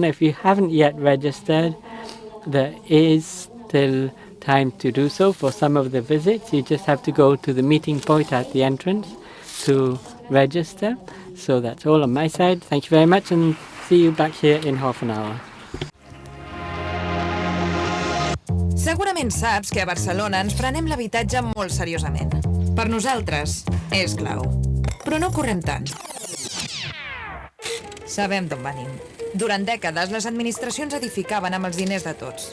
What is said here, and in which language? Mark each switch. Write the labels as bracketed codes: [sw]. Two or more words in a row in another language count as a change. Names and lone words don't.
[en] If you haven't yet registered, there is still time to do so for some of the visits. You just have to go to the meeting point at the entrance to register. So that's all on my side. Thank you very much, and see you back here in half an hour. [ca] Segurament saps que a Barcelona ens prenem l'habitatge molt seriosament. Per nosaltres, és clau. Però no correm tant. Sabem d'on venim. Durant dècades, les administracions edificaven amb els diners de tots.